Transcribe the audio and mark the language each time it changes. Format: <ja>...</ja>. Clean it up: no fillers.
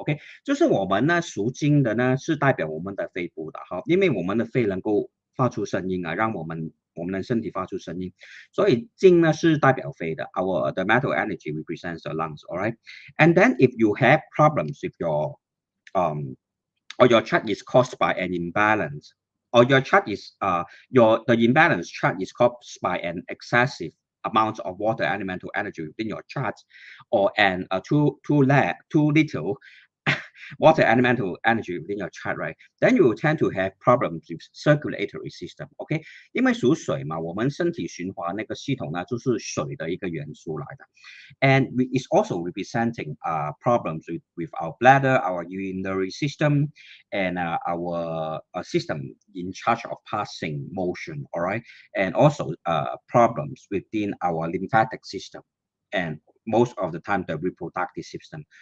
<zh>OK， 就是我们呢属金的呢是代表我们的肺部的哈，因为我们的肺能够发出声音啊，让我们的身体发出声音，所以金呢是代表肺的。</zh> <en>Our the metal energy represents the lungs. All right, and then if you have problems with your or your chart is caused by an imbalance, or your chart is the imbalance chart is caused by an excessive amount of water elemental energy within your chart, or an too little water elemental energy within your chart, right? Then you will tend to have problems with circulatory system.</en> <zh>OK， 因为属水嘛，我们身体循环那个系统呢，就是水的一个元素来的。</zh> <en>And it's also representing problems with our bladder, our urinary system, and our system in charge of passing motion, all right? And also problems within our lymphatic system, and most of the time the reproductive system.</en>